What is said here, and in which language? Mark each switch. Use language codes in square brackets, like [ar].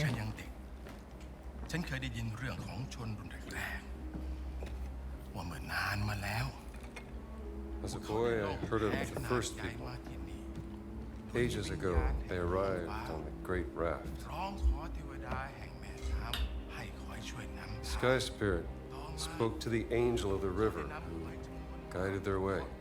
[th] ที่ฉันยังเด็ก ฉันเคยได้ยินเรื่องของชนรุ่นแรกๆว่าเมื่อนานมาแล้ว [en] As a boy, I heard of the first people. Ages ago, they arrived on the great raft. [th] ร้องขอเทวดาแห่งแม่น้ำให้คอยช่วยนำ [en] The Sky Spirit spoke to the angel of the river who guided their way.